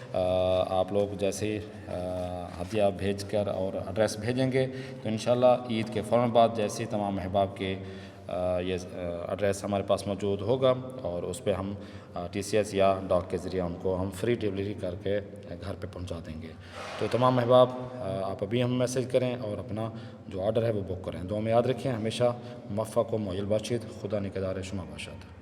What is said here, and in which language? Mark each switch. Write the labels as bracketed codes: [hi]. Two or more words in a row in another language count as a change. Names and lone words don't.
[ur] آپ لوگ جیسے ہدیہ بھیج کر اور ایڈریس بھیجیں گے، تو انشاءاللہ عید کے فوراً بعد جیسے تمام احباب کے یہ ایڈریس ہمارے پاس موجود ہوگا، اور اس پہ ہم TCS یا ڈاک کے ذریعے ان کو ہم [en] free delivery [ur] کر کے گھر پہ پہنچا دیں گے۔ تو تمام احباب آپ ابھی ہم میسج کریں اور اپنا جو آرڈر ہے وہ بک کریں۔ دعا میں یاد رکھیں، [fa] ہمیشہ موفق و معیل باشید۔ خدا نگہدار شما باشد۔